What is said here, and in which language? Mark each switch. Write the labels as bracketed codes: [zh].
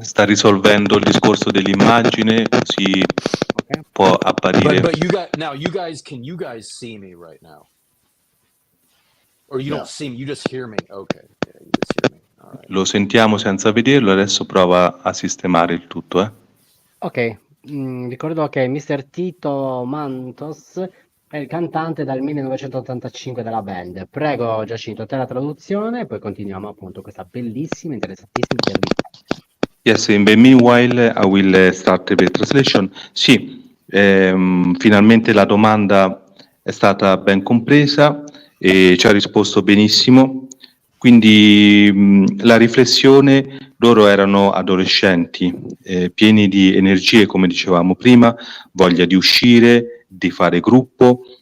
[it] Sta risolvendo il discorso dell'immagine, così può apparire. [en] But you guys, can you guys see me right now? Or you don't see me, you just hear me. Okay. Yeah, you just hear me. All right. [it] Lo sentiamo senza vederlo, adesso prova a sistemare il tutto. Ok. Ricordo che Mr. Tito Mantos è il cantante dal 1985 della band. Prego Giacinto, te la traduzione, poi continuiamo appunto questa bellissima, interessantissima intervista. [en] Yes, in the meanwhile I will start the translation. [it] Sì, finalmente la domanda è stata ben compresa e ci ha risposto benissimo. Quindi la riflessione, loro erano adolescenti, pieni di energie, come dicevamo prima, voglia di uscire, di fare gruppo,